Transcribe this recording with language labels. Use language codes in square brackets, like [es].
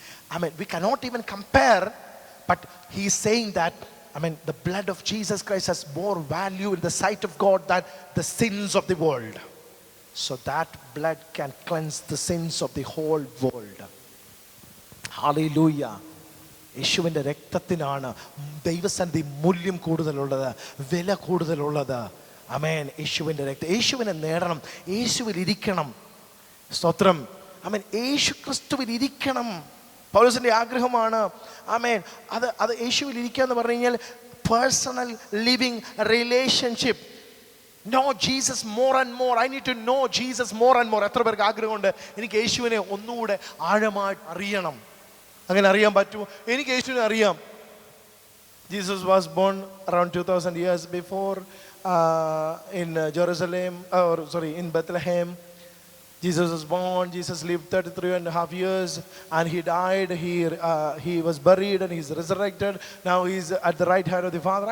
[en] I mean, we cannot even compare, but he's saying that, I mean, the blood of Jesus Christ has more value in the sight of God than the sins of the world. So that blood can cleanse the sins of the whole world. Hallelujah. [ml] യേശുവിൻ്റെ രക്തത്തിനാണ് ദൈവസന്നിധി മൂല്യം കൂടുതലുള്ളത്, വില കൂടുതലുള്ളത്. ആമേൻ. യേശുവിൻ്റെ രക്തം. യേശുവിനെ നേടണം, യേശുവിൽ ഇരിക്കണം. സ്തോത്രം. ആമേൻ. യേശു ക്രിസ്തുവിൽ ഇരിക്കണം. പൗലോസിൻ്റെ ആഗ്രഹമാണ്. ആമേൻ. അത് യേശുവിൽ ഇരിക്കുക എന്ന് പറഞ്ഞു കഴിഞ്ഞാൽ [en] Personal living relationship. Know Jesus more and more. I need to know Jesus more and more. [ml] എത്ര പേർക്ക് ആഗ്രഹമുണ്ട് എനിക്ക് യേശുവിനെ ഒന്നുകൂടെ ആഴമായിട്ട് അറിയണം? അങ്ങനെ അറിയാൻ പറ്റുമോ? എനിക്ക് യേശുവിനെ അറിയാം. [en] Jesus was born around 2000 years before in Jerusalem, in Bethlehem. Jesus was born. Jesus lived 33.5 years and he died. He was buried and he's resurrected. Now he's at the right hand of the Father.